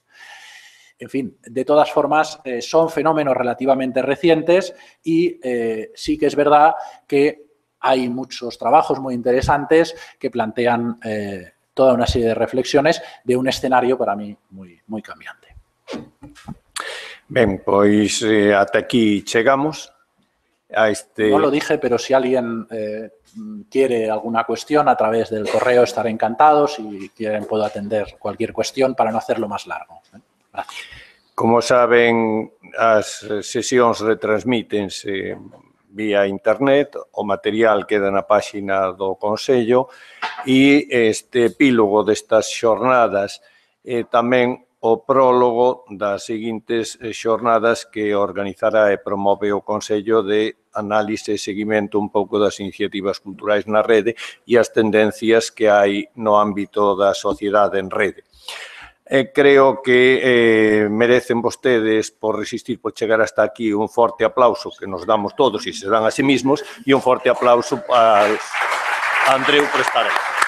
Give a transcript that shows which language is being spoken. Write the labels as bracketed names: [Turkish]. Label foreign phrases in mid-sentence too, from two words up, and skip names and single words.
[Spanish] En fin, de todas formas, son fenómenos relativamente recientes y sí que es verdad que hay muchos trabajos muy interesantes que plantean toda una serie de reflexiones de un escenario para mí muy cambiante. [Galician] Ben, pois ata aquí chegamos a este... [Spanish] No lo dije, pero si alguien quiere alguna cuestión a través del correo estaré encantado. Si quieren puedo atender cualquier cuestión para no hacerlo más largo. Gracias. [Galician] Como saben, as sesións retransmítense vía internet, o material queda na páxina do Consello e este epílogo destas xornadas tamén o prólogo das seguintes xornadas que organizará e promove o Consello de análise e seguimento un pouco das iniciativas culturais na rede e as tendencias que hai no ámbito da sociedade en rede. Creo que merecen vostedes, por resistir, por chegar hasta aquí, un forte aplauso que nos damos todos e se dan [Spanish] a sí mismos [Galician] e un forte aplauso a Andreu por estar aquí.